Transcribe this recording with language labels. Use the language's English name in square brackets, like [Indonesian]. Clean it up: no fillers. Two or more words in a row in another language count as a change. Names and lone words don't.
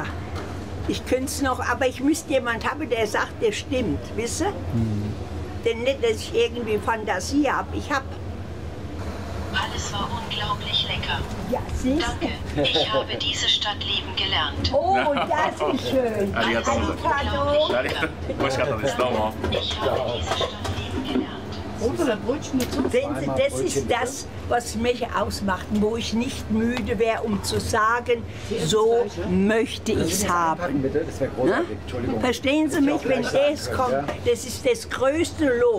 [German] Ich könnte es noch, aber ich müsste jemand haben, der sagt, der stimmt, wisst ihr? Denn nicht, dass ich irgendwie Fantasie habe. Ich habe. Alles war unglaublich lecker. Ja, siehst Danke. Ich habe diese Stadt lieben gelernt. Oh, das ist schön. [Japanese] Arigato. Arigato. 美味しかったです。どうも。 [German] Ich habe diese Stadt lieben gelernt. Brot oder Brötchen mit Soße? Sehen Sie, das ist das, was mich ausmacht, wo ich nicht müde wäre, um zu sagen, so möchte ich es haben. Bitte, das wäre Ne? Verstehen Sie mich, wenn das kommt, das ist das größte Lob.